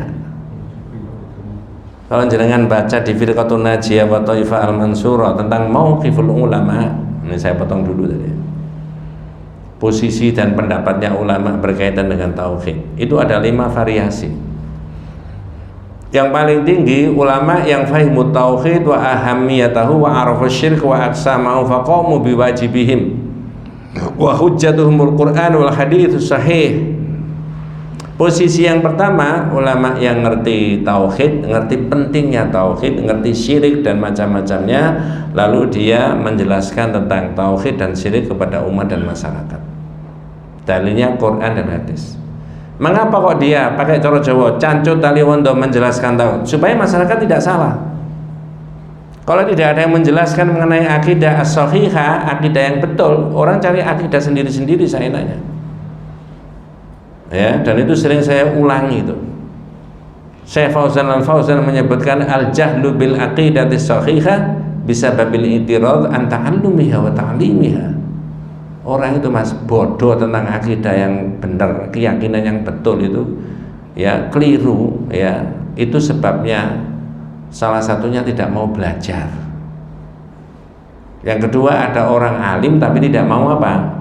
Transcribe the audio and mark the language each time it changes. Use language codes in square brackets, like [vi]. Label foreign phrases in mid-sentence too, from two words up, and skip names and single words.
[id] Kalau jenengan baca di Firqatun Najiyah wa Thaifah Al-Mansurah tentang [ar] موقف العلماء, [id] ini saya potong dulu tadi. Posisi dan pendapatnya ulama berkaitan dengan tauhid itu ada 5 variasi. Yang paling tinggi ulama yang [ar] فهموا التوحيد وأهميته وعرفوا الشرك وأقسامه فقاموا بواجبهم وحجتهم القرآن والحديث الصحيح. [id] Posisi yang pertama, ulama yang ngerti tauhid, ngerti pentingnya tauhid, ngerti syirik dan macam-macamnya, lalu dia menjelaskan tentang tauhid dan syirik kepada umat dan masyarakat. Dalilnya Quran dan hadis. Mengapa kok dia pakai cara Jawa [jv] cancut tali wondo [id] menjelaskan tauhid? Supaya masyarakat tidak salah. Kalau tidak ada yang menjelaskan mengenai [ar] العقيدة الصحيحة, [id] akidah yang betul, orang cari akidah sendiri-sendiri seenaknya. Ya, dan itu sering saya ulangi itu. [ar] Syekh Fauzan Al-Fauzan menyebutkan الجهل بالعقيدة الصحيحة بسبب الإعراض عن تعلمها وتعليمها. [id] Orang itu mas bodoh tentang akidah yang benar, keyakinan yang betul itu ya keliru, ya itu sebabnya salah satunya tidak mau belajar. Yang kedua, ada orang alim tapi tidak mau apa?